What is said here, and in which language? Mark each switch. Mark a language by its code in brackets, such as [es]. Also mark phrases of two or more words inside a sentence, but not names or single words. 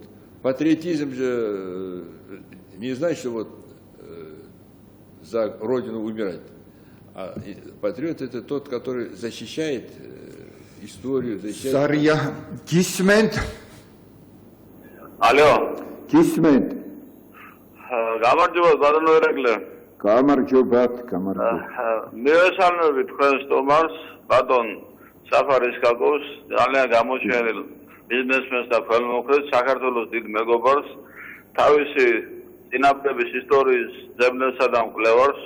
[ru] Патриотизм же не значит, что вот за родину умирать. А патриот — это тот, который защищает историю, защищает... Сарья, кисмент. Алло. Кисмент. [ka] გამარჯობა ბატონო ერეკლე. გამარჯობათ. მივესალმები თქვენს სტუმარს, ბატონ საფარის კაკოს, ძალიან გამოჩენილ ბიზნესმენს და ხელმოქმედს, საქართველოს დიდ მეგობარს, თავისი წინაპრების ისტორიის ძებნელსა და მკვლევარს.